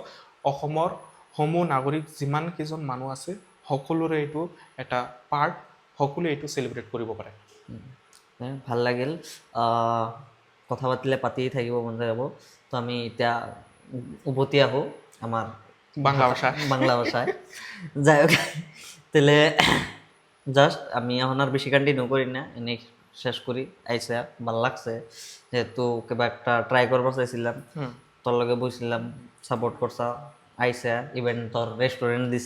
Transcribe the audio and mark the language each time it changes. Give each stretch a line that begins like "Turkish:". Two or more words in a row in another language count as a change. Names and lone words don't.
Assamese: অসমৰ সমূহ নাগৰিক যিমান কেইজন মানুহ আছে সকলোৰে এইটো এটা পাৰ্ট, সকলোৱে এইটো চেলিব্ৰেট কৰিব পাৰে। ভাল লাগিল, কথা পাতিলে পাতিয়ে থাকিব মন যাব। তো আমি এতিয়া উভতি আহোঁ আমাৰ বাংলা ভাষা
Bangla: বাংলা ভাষায়। যাই হোক, তাহলে জাস্ট আমি এখন আর বেশি কন্টিনিউ করি না, এনে শেষ করি। আইসা ভাল লাগছে, যেহেতু কেবা একটা ট্রাই করবার চাইছিলাম, তোর লগে বসছিলাম, সাপোর্ট করছা, আইসা ইভেন তোর রেস্টুরেন্ট দিছা।